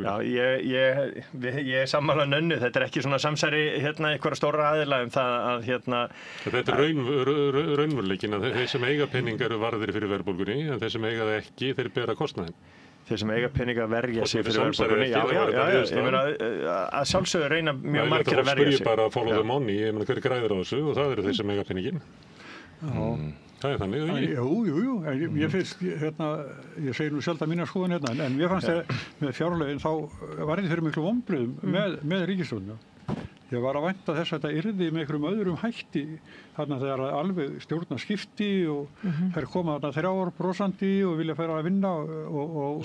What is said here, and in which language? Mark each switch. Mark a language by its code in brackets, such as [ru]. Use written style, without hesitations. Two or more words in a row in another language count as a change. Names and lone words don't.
[is] Já, ég er sammála Nönnu, þetta er ekki svona samsæri einhverja stóra aðila það að Þetta er raunveruleikin að þeir sem eiga peninga eru varðir fyrir verðbólgunni en þeir sem eiga það ekki, þeir bera kostnaðinn. Þeir sem eiga peninga verja sig fyrir verðbólgunni. Já, ég meina að sjálfsögðu reyna mjög margir að verja sig. Þá spyr ég bara að [en] follow the money, [is] ég meina hver græðir á þessu og það eru þeir sem eiga peningin. Það er þannig, eða ekki? Jú, ég segi nú sjaldan mína skoðun en mér fannst með fjárlögin þá var ég fyrir miklu vonbrigðum með ríkisstjórnina. Ég var að vænta þess að þetta yrði með einhverjum öðrum hætti þarna þegar alveg stjórna skipti og þær koma þarna 3% og vilja færa að vinna og